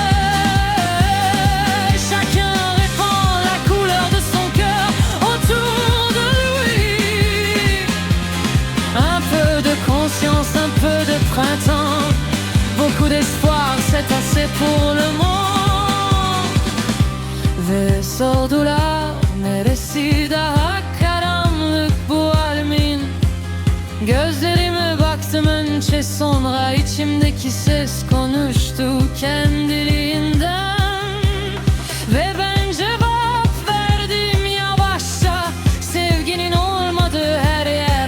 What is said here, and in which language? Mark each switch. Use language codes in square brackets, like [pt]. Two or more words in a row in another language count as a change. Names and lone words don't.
[fr] Chacun répand la couleur de son cœur autour de lui. Un peu de conscience, un peu de printemps, beaucoup d'espoir, c'est assez pour le monde. [tr] Ve sordular neresi daha karanlık bu alemin. Gözlerime baktım önce, sonra içimdeki ses konuştu kendiliğinden. Ve ben cevap verdim yavaşça, sevginin olmadığı her yer.